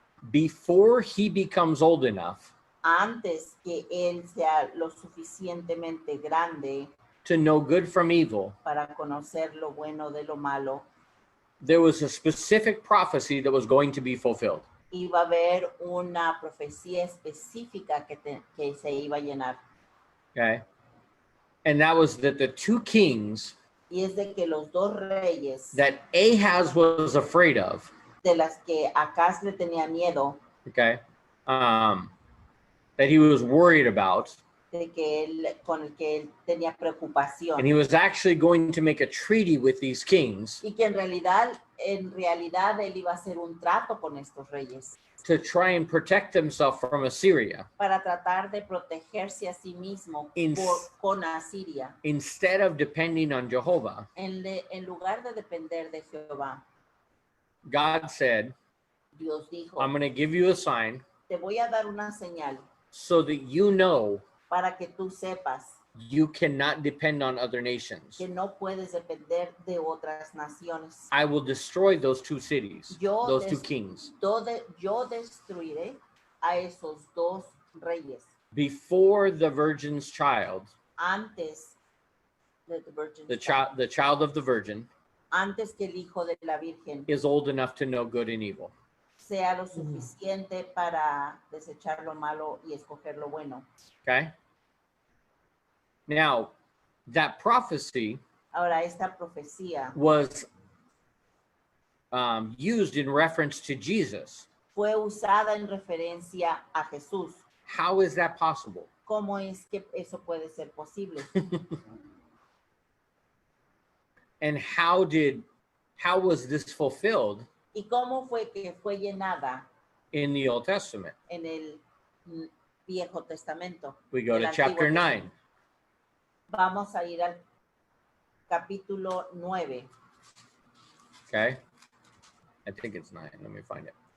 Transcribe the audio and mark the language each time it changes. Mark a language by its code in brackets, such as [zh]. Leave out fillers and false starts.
[en] before he becomes old enough [es] antes que él sea lo suficientemente grande [en] to know good from evil, [es] para conocer lo bueno de lo malo, [en] there was a specific prophecy that was going to be fulfilled. [es] iba a haber una profecía específica que se iba a llenar. [en] Okay. And that was that the two kings [es] Y es de que los dos reyes [en] that Ahaz was afraid of, [es] de las que Acaz le tenía miedo, [en] okay, that he was worried about, [es] de que con el que él tenía preocupación, [en] and he was actually going to make a treaty with these kings [es] y que en realidad él iba a hacer un trato con estos reyes [en] to try and protect himself from Assyria [es] para tratar de protegerse a sí mismo con Asiria, [en] instead of depending on Jehovah. [es] en lugar de depender de Jehová. [en] God said, [es] Dios dijo, [en] I'm going to give you a sign [es] te voy a dar una señal [en] so that you know [es] para que tú sepas [en] you cannot depend on other nations. [es] que no puedes depender de otras naciones. [en] I will destroy those two cities, those two kings. [es] Yo destruiré a esos dos reyes [en] Before the virgin's child, [es] antes de [en] the child of the virgin, [es] antes que el hijo de la virgen [en] is old enough to know good and evil. [es] sea lo suficiente para desechar lo malo y escoger lo bueno. [en] Okay? Now, that prophecy [es] Ahora, esta profecía [en] was used in reference to Jesus. [es] fue usada en referencia a Jesús. [en] How is that possible? [es] ¿Cómo es que eso puede ser posible? [en] And how was this fulfilled [es] ¿Y cómo fue que fue llenada [en] in the Old Testament? [es] en el Viejo Testamento? [en] We go [es] el [en] to [es] Antiguo [en] chapter 9. [es] Testamento. Vamos a ir al capítulo 9. [en] Okay? I think it's 9. Let me find it.